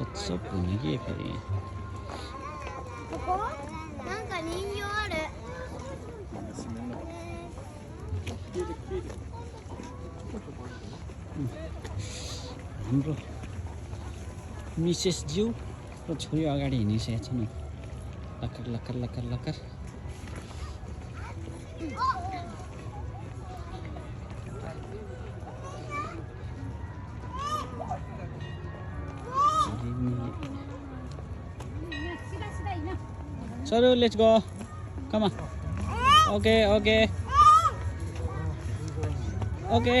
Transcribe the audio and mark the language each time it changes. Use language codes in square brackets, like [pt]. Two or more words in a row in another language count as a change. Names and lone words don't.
[ja] ショップに行けばいい。ここなんか人形ある。 [ne] हाम्रो मिसेस ज्यू र छोरी अगाडि हिँडिसकेको छन्। [en] locker locker locker locker Sorry, let's go. Come on. Okay, okay. Okay.